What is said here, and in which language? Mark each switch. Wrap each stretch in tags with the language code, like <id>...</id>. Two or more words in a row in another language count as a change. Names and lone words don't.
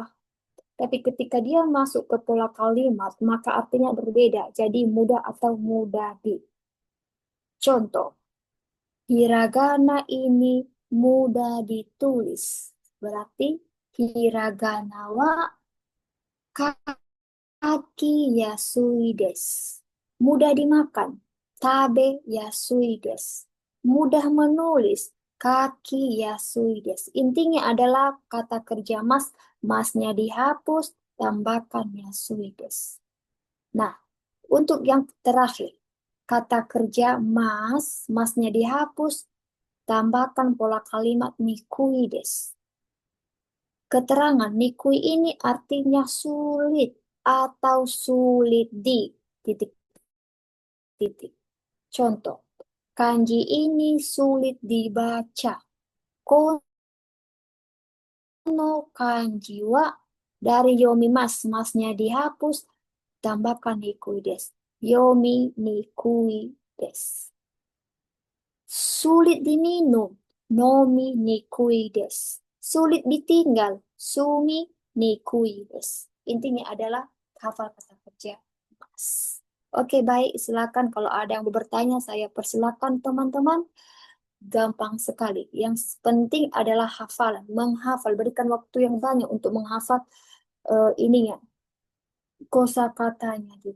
<id>Tapi ketika dia masuk ke pola kalimat, maka artinya berbeda. Jadi mudah atau mudah di. Contoh, hiragana ini mudah ditulis.</id> <ja>Berarti hiragana wa kaki yasui desu.</ja> <id>Mudah dimakan.</id> <ja>Tabe yasui desu.</ja> <id>Mudah menulis.</id> <ja>Kaki yasui desu.</ja> <id>Intinya adalah kata kerja mas, masnya dihapus, tambahkan</id> <ja>yasui desu.</ja> <id>Nah, untuk yang terakhir, kata kerja mas, masnya dihapus, tambahkan pola kalimat</id> <ja>nikui desu.</ja> <id>Keterangan nikui ini artinya sulit atau sulit di titik-titik. Contoh, kanji ini sulit dibaca.</id> <ja>Kono kanji wa dari yomi mas,</ja> <id>masnya dihapus, tambahkan</id> <ja>nikui desu. Yomi nikui desu.</ja> <id>Sulit diminum,</id> <ja>nomi nikui desu.</ja> <id>Sulit ditinggal,</id> <ja>sumi nikui desu.</ja> <id>Intinya adalah hafal kata kerja mas. Oke, baik. Silakan kalau ada yang mau bertanya, saya persilakan teman-teman. Gampang sekali. Yang penting adalah hafalan, menghafal. Berikan waktu yang banyak untuk menghafal ininya, kosakatanya gitu.</id>